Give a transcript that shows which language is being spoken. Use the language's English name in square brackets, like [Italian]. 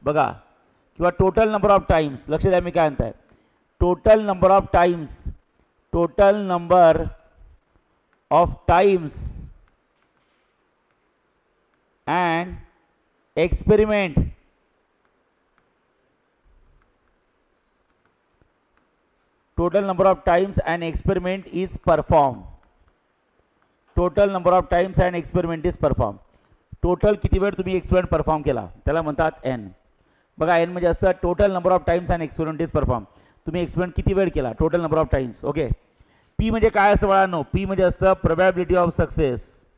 [Marathi] बघा किंवा [English] Total number of times. [Marathi] लक्ष द्या मी काय म्हणताय, [English] Total number of times, total number of times and experiment. Total number of times an experiment is performed. Total number of times an experiment is performed. [Marathi] Total किती वेळ तुम्ही experiment perform केला त्याला म्हणतात एन. बघा एन म्हणजे असतं [English] Total number of times and experiment is perform. [Marathi] तुम्ही एक्सपेरिमेंट किती वेळ केला, [English] Total number of times. [Marathi] Okay, P म्हणजे काय असतं बाळांनो, पी म्हणजे असतं [English] Probability of success.